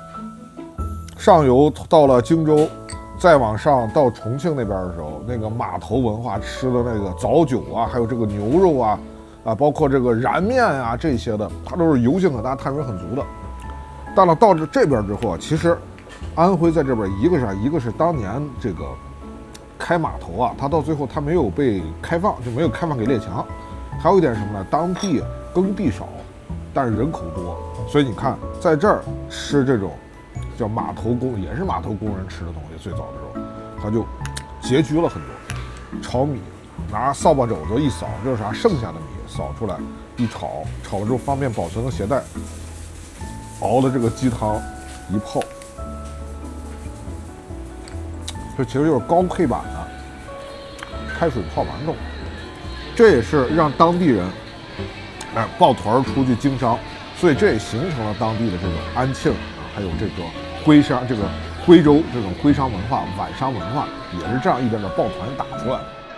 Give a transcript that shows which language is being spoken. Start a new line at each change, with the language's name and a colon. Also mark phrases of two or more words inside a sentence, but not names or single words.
Chinese: 上游到了荆州，再往上到重庆那边的时候，那个码頭文化吃的那个早酒啊，还有这个牛肉啊，包括这个燃面啊这些的，它都是油性很大、碳水很足的。到了这边之后啊，其實安徽在這邊一個是當年這個開碼頭啊，它到最後它沒有被開放，就沒有開放給列強。還有一點什麼呢？當地耕地少，但是人口多，所以你看在這兒吃這種叫碼頭工，也是碼頭工人吃的東西，最早的時候它就拮据了很多。炒米拿掃把肘子一掃，這是啥？剩下的米掃出來一炒，炒了之後方便保存和攜帶。熬的這個雞湯一泡，這其實就是高配版的開水泡饅頭。這也是讓當地人抱團出去經商，所以這也形成了當地的這種安慶還有這個徽商，這個徽州這種徽商文化、皖商文化，也是這樣一點點抱團打出來的。